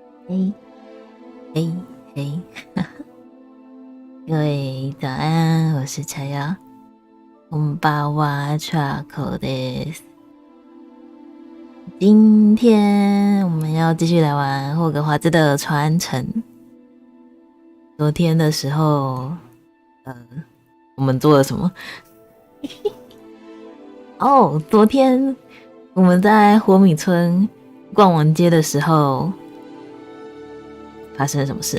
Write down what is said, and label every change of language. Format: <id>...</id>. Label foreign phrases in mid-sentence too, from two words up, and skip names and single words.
<zh>嘿，嘿，嘿，各位早安，我是柴瑶。</zh> <ja>こんばんは、ʀᴏです。</ja> <zh>今天我们要继续来玩霍格华兹的传承。昨天的时候，我们做了什么？哦，昨天我们在火米村逛完街的时候，发生了什么事？</zh>